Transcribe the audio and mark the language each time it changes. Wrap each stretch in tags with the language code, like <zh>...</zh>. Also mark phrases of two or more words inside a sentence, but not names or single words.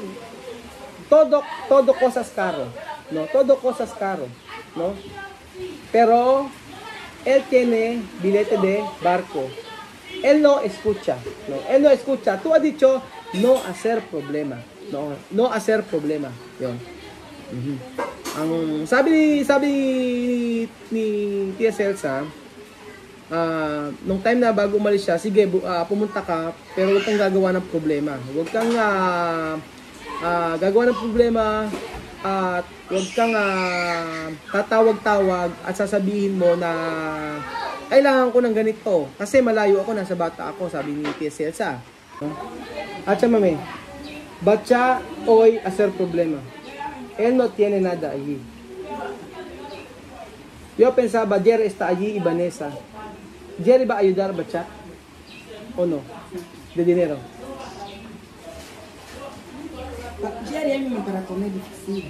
<es>Todo cosas caro, ¿no? Todo cosas caro, ¿no? Pero él tiene billete de barco. Él no escucha, ¿no? Él no escucha. Tú has dicho no hacer problema, ¿no? No hacer problema. Yun.</es> <tl>Ang sabi ni Tia Celsa, nung time na bago umalis siya, sige, pumunta ka, pero huwag kang gagawa ng problema. Huwag kang gagawa ng problema at huwag kang tatawag-tawag at sasabihin mo na kailangan ko ng ganito kasi malayo ako, nasa bata ako, sabi ni Tia Celsa. At siya,</tl> <es>mami, Batcha hoy hacer problema. Él no tiene nada allí. Yo pensaba, Jerry está allí y Vanessa. Jerry va a ayudar a Batcha o no? De dinero. Jerry a mí para comer difícil.</es>